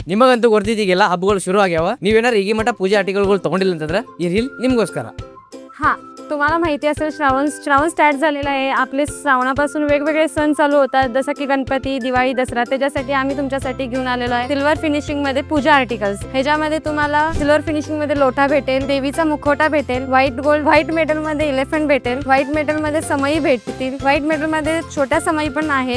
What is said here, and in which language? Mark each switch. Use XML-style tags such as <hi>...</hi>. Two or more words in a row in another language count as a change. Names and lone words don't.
<kn>ನಿಮಗಂತೂ ಗೊತ್ತಿದ್ದೀಗೆಲ್ಲ ಹಬ್ಬಗಳು ಶುರು ಆಗ್ಯಾವ. ನೀವೇನಾರು ಈಗ ಮಟ್ಟ ಪೂಜೆ ಆರ್ಟಿಕಲ್ಗಳು ತಗೊಂಡಿಲ್ಲ ಅಂತಂದ್ರೆ ಈ ರೀಲ್ ನಿಮ್ಗೋಸ್ಕರ.</kn> <mr>हा, तुम्हाला माहिती असेल श्रावण स्टार्ट झालेला आहे. आपले श्रावणापासून वेगवेगळे सण चालू होतात, जसं की गणपती, दिवाळी, दसरा. त्याच्यासाठी आम्ही तुमच्यासाठी घेऊन आलेलो आहे</mr> <en>silver finishingमध्ये</en> <mr>पूजा आर्टिकल्स. ह्याच्यामध्ये तुम्हाला</mr> <en>silver finishingमध्ये</en> <mr>लोटा भेटेल, देवीचा मुखवटा भेटेल,</mr> <en>white metalमध्ये</en> <mr>इलेफंट भेटेल,</mr> <en>white metalमध्ये</en> <mr>समई भेटतील,</mr> <en>white metalमध्ये</en> <mr>छोट्या समई पण आहे.</mr>